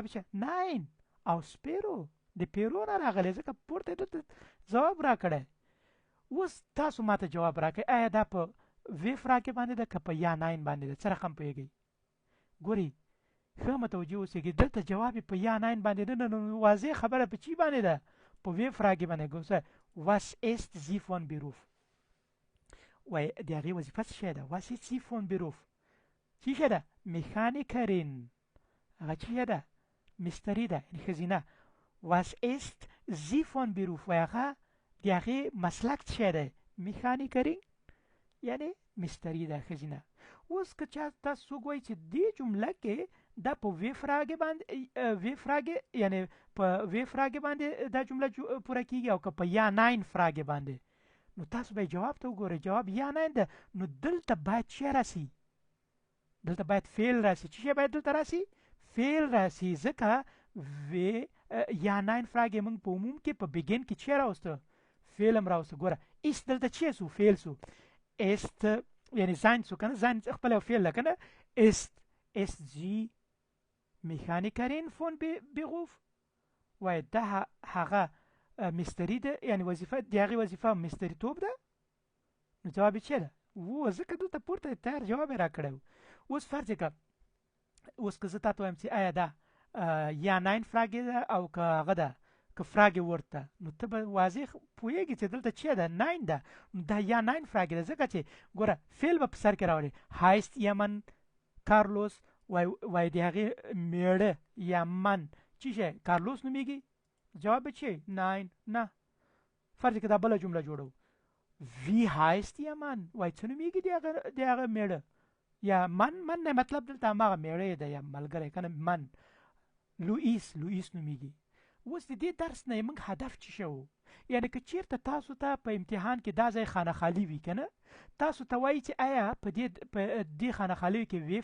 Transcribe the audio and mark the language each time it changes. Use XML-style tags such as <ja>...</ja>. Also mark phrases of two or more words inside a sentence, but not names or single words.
<ps>یې ناین</ps> <de>aus Peru</de> <ps>د پیرو نه راغلی ځکه پورته دلته جواب راکړی اوس تاسو ماته جواب راکړئ آیا دا په</ps> <de>W-Fragen</de> <ps>باندې ده که په</ps> <de>Ja-Nein</de> <ps>باندې ده څه رقم پوهېږئ ګورئ ښه متوجه اوسئ دلته جواب یې په</ps> <de>Ja-Nein</de> <ps>باندې ده نو واضح خبره په چی باندې ده په</ps> <de>W-Fragen</de> <ps>باندې ګوسه</ps> <de>was ist sie von Beruf</de> <ps>وای د هغې وظیفه څه شی ده</ps> <de>was ist sie von Beruf</de> <ps>څه شی ده میخانیکرین هغه څه شی ده مستري ده یعنې ښځینه</ps> <de>was ist sie von Beruf</de> <ps>وای هغه د هغې مسلک څه شی دی میخانیکرین یعنی مستری ده ښځینه اوس که چا تاسو څوک وایي چې دې جمله کې دا په</ps> <de>W-Fragen</de> <ps>باندې یعنی په</ps> <de>W-Fragen</de> <ps>باندې دا جمله پوره کیږي او که په</ps> <de>Ja-Nein-Fragen</de> <ps>باندې نو تاسو به جواب ته وګورئ جواب</ps> <de>Ja-Nein</de> <ps>ده نو دلته باید څه راسي دلته باید فعل راسي څه شی باید دلته راسي فعل راسي ځکه</ps> <de>Ja-Nein-Fragen</de> <ps>موږ په عموم کې په بګین کې چی راوسته فعل هم راوسته ګوره ایست دلته چی سو فعل سو است یعنی sein سو کنه sein خپل یو فعل ده کنه</ps> <de>ist sie Mechanikerin von Beruf</de> <ps>وای دا هغه مستری ده یعنی وظیفه د هغې وظیفه مستریتوب ده نو جواب یې چی ده و ځکه دلته پورته تیار جواب یې راکړی و اوس فرض یې که اوس که زه تا ته وایم چې آیا دا</ps> <de>Ja-Nein-Fragen</de> <ps>ده او که هغه ده که فراګې ورته نو ته به واضح پوهېږي چې دلته چی ده 9 ده نو دا</ps> <de>Ja-Nein-Fragen</de> <ps>ده ځکه چې ګوره فعل به په سر کې راوړي</ps> <de>heißt ihr Mann</de> <ps>کارلوس وای د هغې میړه یا من چی شی کارلوس نومیږي جواب به چی 9 نه فرض که دا بله جمله جوړو</ps> <de>wie heißt ihr Mann</de> <ps>وای څه نومیږي د هغه میړه</ps> <de>ihr Mann</de> <ps>نه مطلب دلته هماغه میړه ده یا ملګری کنه من لوئیس نومیږي اوس د دې درس نه موږ هدف چی شو یعنی که چیرته تاسو ته په امتحان کې دا ځای خانه خالی وي کنه تاسو ته وایي چې آیا په دې خانه خالی کې وی</ps>